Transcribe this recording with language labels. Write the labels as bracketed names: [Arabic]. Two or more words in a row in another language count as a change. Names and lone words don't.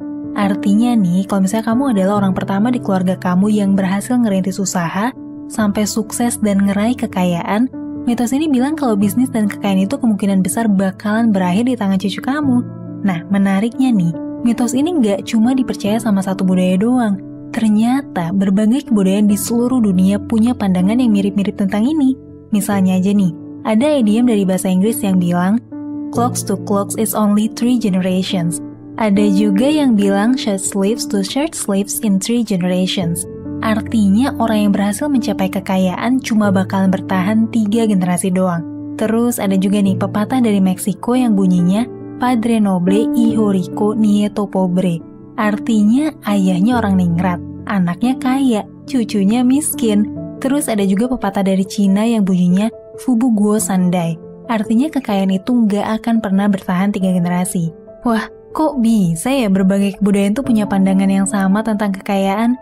[Indonesian] Artinya nih, kalau misalnya kamu adalah orang pertama di keluarga kamu yang berhasil ngerintis usaha, sampai sukses dan ngeraih kekayaan, mitos ini bilang kalau bisnis dan kekayaan itu kemungkinan besar bakalan berakhir di tangan cucu kamu. Nah, menariknya nih, mitos ini gak cuma dipercaya sama satu budaya doang. Ternyata berbagai kebudayaan di seluruh dunia punya pandangan yang mirip-mirip tentang ini. Misalnya aja nih, ada idiom dari bahasa Inggris yang bilang, [English] clocks to clocks is only 3 generations. [Indonesian] Ada juga yang bilang [English] short sleeves to short sleeves in 3 generations. [Indonesian] Artinya orang yang berhasil mencapai kekayaan cuma bakalan bertahan 3 generasi doang. Terus ada juga nih pepatah dari Meksiko yang bunyinya [Spanish] Padre noble hijo rico nieto pobre. [Indonesian] Artinya ayahnya orang ningrat, anaknya kaya, cucunya miskin. Terus ada juga pepatah dari Cina yang bunyinya [Chinese] 富不过三代. [Indonesian] Artinya kekayaan itu nggak akan pernah bertahan 3 generasi. Wah, kok bisa ya berbagai kebudayaan tuh punya pandangan yang sama tentang kekayaan?